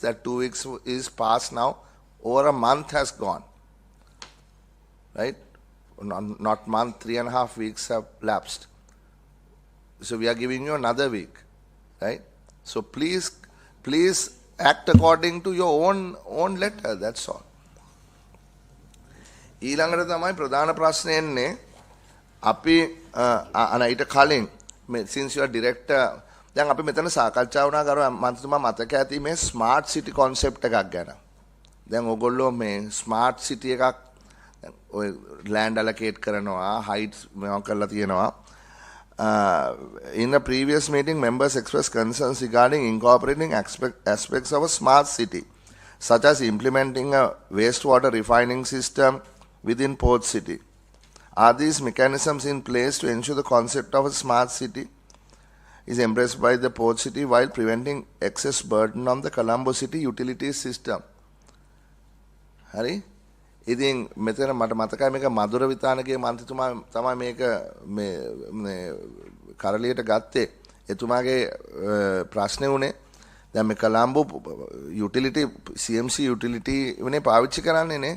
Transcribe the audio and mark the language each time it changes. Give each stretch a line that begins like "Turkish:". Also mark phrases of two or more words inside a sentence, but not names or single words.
English: That 2 weeks is past now. Over a month has gone. Right? Not month, 3.5 weeks have lapsed. So we are giving you another week. Right? So please act according to your own letter. That's all.
Sinhala: ඊළඟට තමයි ප්‍රධාන ප්‍රශ්නේ එන්නේ අපි අනයිට කලින්
English: since you are director
Sinhala: දැන් අපි මෙතන සාකච්ඡා වුණා කරුවා මන්ත්‍රීතුමා මතක ඇති මේ
English: smart city concept
Sinhala: එකක් ගැන. දැන් ඕගොල්ලෝ මේ
English: smart city
Sinhala: එකක් ඔය
English: land allocate
Sinhala: කරනවා heights මේවා කරලා තියෙනවා.
English: In the previous meeting, members expressed concerns regarding incorporating aspects of a smart city, such as implementing a wastewater refining system within Port City. Are these mechanisms in place to ensure the concept of a smart city is embraced by the Port City while preventing excess burden on the Colombo City utility system?
Sinhala: Hari? ඉතින් මෙතන මට මතකයි මේක මధుර විතානගේ මන්ත්‍රීතුමා තමයි මේක මේ කරලියට ගත්තේ. එතුමාගේ ප්‍රශ්නේ උනේ දැන් මේ කොළඹ යුටිලිටි CMC යුටිලිටි වෙනේ පාවිච්චි කරන්නේ නේ.